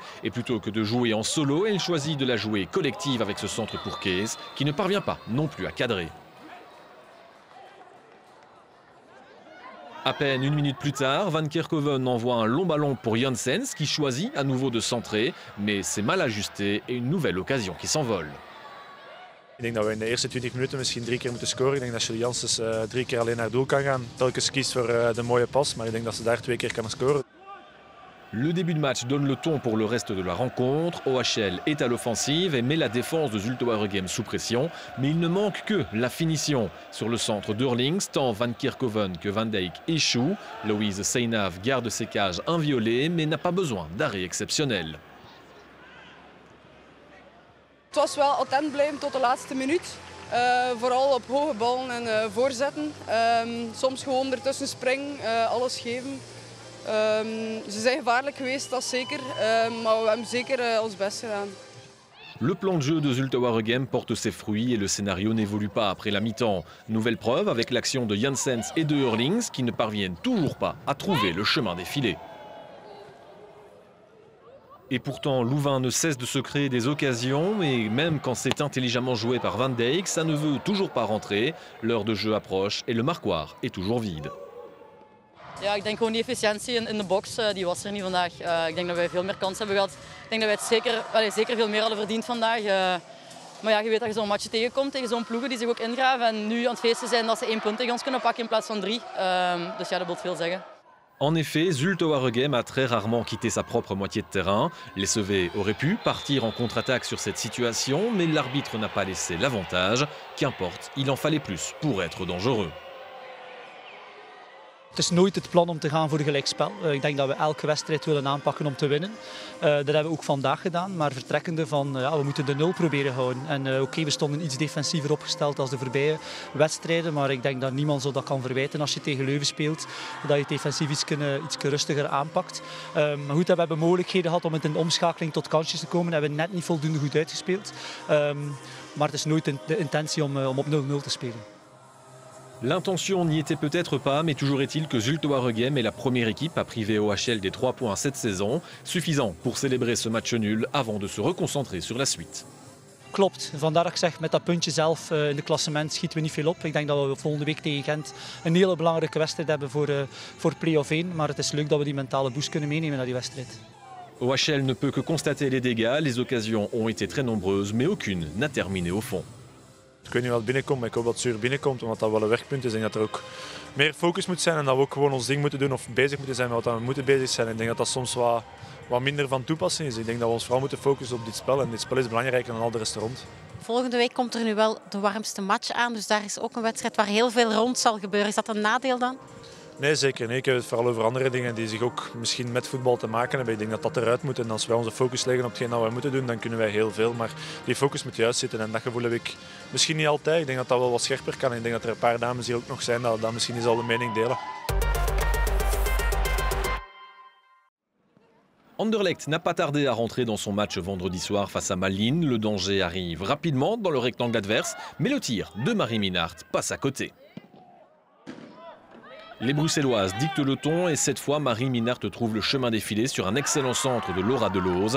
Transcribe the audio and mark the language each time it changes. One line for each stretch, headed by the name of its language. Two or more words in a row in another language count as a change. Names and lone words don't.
French: Et plutôt que de jouer en solo, elle choisit de la jouer collective avec ce centre pour Kees, qui ne parvient pas non plus à cadrer. À peine une minute plus tard, Van Kerkhoven envoie un long ballon pour Janssens qui choisit à nouveau de centrer, mais c'est mal ajusté et une nouvelle occasion qui s'envole.
Dutch: Ik denk dat we in de eerste 20 minuten misschien 3 keer moeten scoren. Ik denk dat Julie Janssens 3 keer alleen naar doel kan gaan. Telkens kiest voor de mooie pas, maar ik denk dat ze daar 2 keer kan scoren.
French: Le début de match donne le ton pour le reste de la rencontre. OHL est à l'offensive et met la défense de Zulte Waregem sous pression. Mais il ne manque que la finition. Sur le centre d'Hurlings, tant Van Kerkhoven que Van Dijk échouent. Louise Seinav garde ses cages inviolées mais n'a pas besoin d'arrêt exceptionnel.
Dutch: Het was wel attent blijven tot de laatste minuut. Vooral op hoge ballen en voorzetten. Soms gewoon ertussen springen, alles geven. Ze zijn gevaarlijk geweest, dat zeker. Maar we hebben zeker ons best gedaan.
French: Le plan de jeu de Zulte Waregem porte ses fruits et le scénario n'évolue pas après la mi-temps. Nouvelle preuve avec l'action de Janssens et de Hurlings qui ne parviennent toujours pas à trouver le chemin des filets. Et pourtant, Louvain ne cesse de se créer des occasions, et même quand c'est intelligemment joué par Van Dijk, ça ne veut toujours pas rentrer. L'heure de jeu approche et le marquoir est toujours vide.
Dutch: Ja, ik denk gewoon die efficiëntie in de box, die was er niet vandaag. Ik denk dat wij veel meer kansen hebben gehad. Ik denk dat wij het zeker veel meer hadden verdiend vandaag. Maar ja, je weet dat je zo'n match tegenkomt, tegen zo'n ploegen die zich ook ingraven. En nu aan het feesten zijn dat ze 1 punt tegen ons kunnen pakken in plaats van 3. Dus ja, dat wil veel zeggen.
French: En effet, Zulte Waregem a très rarement quitté sa propre moitié de terrain. Les Sauvé auraient pu partir en contre-attaque sur cette situation, mais l'arbitre n'a pas laissé l'avantage. Qu'importe, il en fallait plus pour être dangereux.
Dutch: Het is nooit het plan om te gaan voor gelijkspel. Ik denk dat we elke wedstrijd willen aanpakken om te winnen. Dat hebben we ook vandaag gedaan, maar vertrekkende van we moeten de 0 proberen houden. En oké, we stonden iets defensiever opgesteld als de voorbije wedstrijden, maar ik denk dat niemand zo dat kan verwijten als je tegen Leuven speelt, dat je het defensief iets rustiger aanpakt. Maar goed, we hebben mogelijkheden gehad om in de omschakeling tot kansjes te komen. We hebben net niet voldoende goed uitgespeeld. Maar het is nooit de intentie om op 0-0 te spelen.
French: L'intention n'y était peut-être pas, mais toujours est-il que Zulte Waregem est la première équipe à priver OHL des 3 points cette saison, suffisant pour célébrer ce match nul avant de se reconcentrer sur la suite.
Dutch: Klopt, vandaar dat ik zeg, met dat puntje zelf in de klassement schieten we niet veel op. Ik denk dat we volgende week tegen Gent een hele belangrijke wedstrijd hebben voor play-off 1, maar het is leuk dat we die mentale boost kunnen meenemen naar die wedstrijd.
French: OHL ne peut que constater les dégâts, les occasions ont été très nombreuses, mais aucune n'a terminé au fond.
Dutch: Ik weet niet wat binnenkomt, maar ik hoop dat het zuur binnenkomt, omdat dat wel een werkpunt is. En dat er ook meer focus moet zijn en dat we ook gewoon ons ding moeten doen of bezig moeten zijn met wat we moeten bezig zijn. Ik denk dat dat soms wat minder van toepassing is. Ik denk dat we ons vooral moeten focussen op dit spel en dit spel is belangrijker dan al de rest er rond. Volgende week komt er nu wel de warmste match aan, dus daar is ook een wedstrijd waar heel veel rond zal gebeuren. Is dat een nadeel dan? Nee, zeker niet. Ik heb het vooral over andere dingen die zich ook misschien met voetbal te maken hebben. Ik denk dat dat eruit moet en als wij onze focus leggen op hetgeen dat we moeten doen, dan kunnen wij heel veel. Maar die focus moet juist zitten en dat gevoel heb ik misschien niet altijd. Ik denk dat dat wel wat scherper kan. Ik denk dat er een paar dames hier ook nog zijn dat misschien niet al de mening delen.
French: Anderlecht n'a pas tardé à rentrer dans son match vendredi soir face à Malines. Le danger arrive rapidement dans le rectangle adverse, mais le tir de Marie Minnaert passe à côté. Les Bruxelloises dictent le ton et cette fois, Marie Minnaert trouve le chemin des filets sur un excellent centre de Laura Delooz.